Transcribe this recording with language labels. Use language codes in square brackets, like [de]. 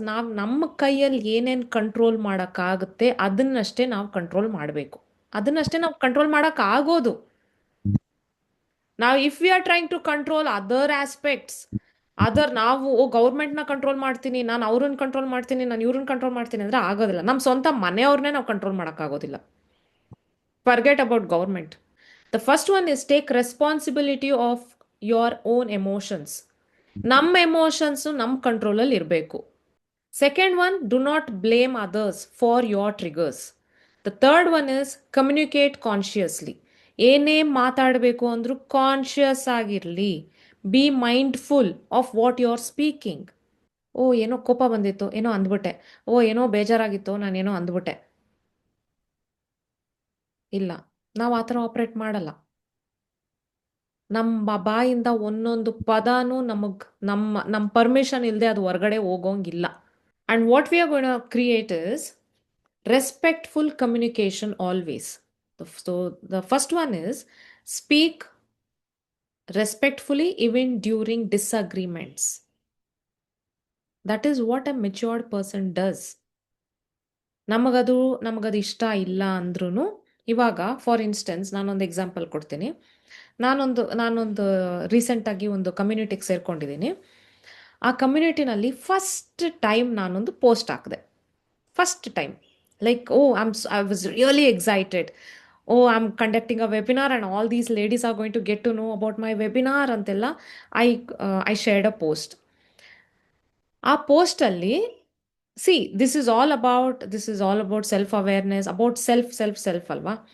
[kn] ನಾವು ನಮ್ಮ ಕೈಯಲ್ಲಿ ಏನೇನು ಕಂಟ್ರೋಲ್ ಮಾಡೋಕ್ಕಾಗುತ್ತೆ ಅದನ್ನಷ್ಟೇ ನಾವು ಕಂಟ್ರೋಲ್ ಮಾಡಬೇಕು. ಅದನ್ನಷ್ಟೇ ನಾವು control ಮಾಡೋಕ್ಕಾಗೋದು. [en] Now, if we are trying to control other aspects, [kn] ನಾವು ಗೌರ್ಮೆಂಟ್ನ ಕಂಟ್ರೋಲ್ ಮಾಡ್ತೀನಿ, ನಾನು ಅವ್ರನ್ನ ಕಂಟ್ರೋಲ್ ಮಾಡ್ತೀನಿ, ನಾನು ಇವ್ರನ್ನ ಕಂಟ್ರೋಲ್ ಮಾಡ್ತೀನಿ ಅಂದರೆ ಆಗೋದಿಲ್ಲ. ನಮ್ಮ ಸ್ವಂತ ಮನೆಯವ್ರನ್ನೇ ನಾವು ಕಂಟ್ರೋಲ್ ಮಾಡೋಕ್ಕಾಗೋದಿಲ್ಲ. [en] Forget about government. The first one is take responsibility of your own emotions. [kn] ನಮ್ಮ ಎಮೋಷನ್ಸು ನಮ್ಮ ಕಂಟ್ರೋಲಲ್ಲಿ ಇರಬೇಕು. [en] Second one, do not blame others for your triggers. The third one is communicate consciously. [kn] ಏನೇ ಮಾತಾಡಬೇಕು ಅಂದರೂ ಕಾನ್ಷಿಯಸ್ ಆಗಿರಲಿ. [en] Be mindful of what you are speaking. [kn] ಓ ಏನೋ ಕೋಪ ಬಂದಿತ್ತು, ಏನೋ ಅಂದ್ಬಿಟ್ಟೆ. ಓ ಏನೋ ಬೇಜಾರಾಗಿತ್ತು, ನಾನೇನೋ ಅಂದ್ಬಿಟ್ಟೆ. ಇಲ್ಲ, ನಾವು ಆ ಥರ ಆಪ್ರೇಟ್ ಮಾಡಲ್ಲ. ನಮ್ಮ ಬಾಯಿಂದ ಒಂದೊಂದು ಪದಾನು ನಮ್ಮ ಪರ್ಮಿಷನ್ ಇಲ್ಲದೆ ಅದು ಹೊರಗಡೆ ಹೋಗೋಂಗಿಲ್ಲ. [en] And what we are going to create is respectful communication always. So the first one is speak respectfully even during disagreements. That is what a matured person does. [kn] ನಮಗದು ಇಷ್ಟ ಇಲ್ಲ ಅಂದ್ರೂ, ಇವಾಗ [en] for instance [kn] ನಾನೊಂದು example ಕೊಡ್ತೀನಿ. ನಾನೊಂದು ರೀಸೆಂಟಾಗಿ ಒಂದು ಕಮ್ಯುನಿಟಿಗೆ ಸೇರ್ಕೊಂಡಿದ್ದೀನಿ. ಆ ಕಮ್ಯುನಿಟಿನಲ್ಲಿ ಫಸ್ಟ್ ಟೈಮ್ ನಾನೊಂದು ಪೋಸ್ಟ್ ಹಾಕಿದೆ. [en] First time, like I was really excited. I'm conducting a webinar and all these ladies are going to get to know about my webinar ಅಂತೆಲ್ಲ I shared a post. [kn] ಆ ಪೋಸ್ಟಲ್ಲಿ [en] this is all about self-awareness, about self ಅಲ್ವಾ.